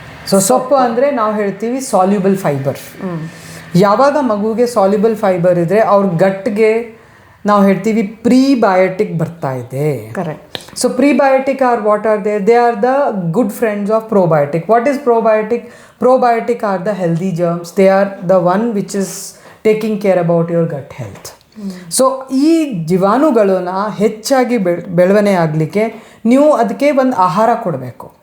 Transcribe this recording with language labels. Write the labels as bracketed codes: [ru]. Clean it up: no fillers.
[kn] So ಸೊಪ್ಪು ಅಂದರೆ ನಾವು ಹೇಳ್ತೀವಿ ಸಾಲ್ಯುಬಲ್ ಫೈಬರ್. ಯಾವಾಗ ಮಗುಗೆ ಸಾಲ್ಯುಬಲ್ ಫೈಬರ್ ಇದ್ದರೆ ಅವ್ರ ಗಟ್ಗೆ ನಾವು ಹೇಳ್ತೀವಿ ಪ್ರೀಬಯೋಟಿಕ್ ಬರ್ತಾ ಇದೆ. [en] Correct. So prebiotic are what are they are the good friends of probiotic. What is probiotic? Probiotic are the healthy germs. They are the one which is taking care about your gut health. [kn] So ಈ ಜೀವಾಣುಗಳನ್ನ ಹೆಚ್ಚಾಗಿ ಬೆಳವಣಿಗೆ ಆಗಲಿಕ್ಕೆ ನೀವು ಅದಕ್ಕೆ ಒಂದು ಆಹಾರ ಕೊಡಬೇಕು.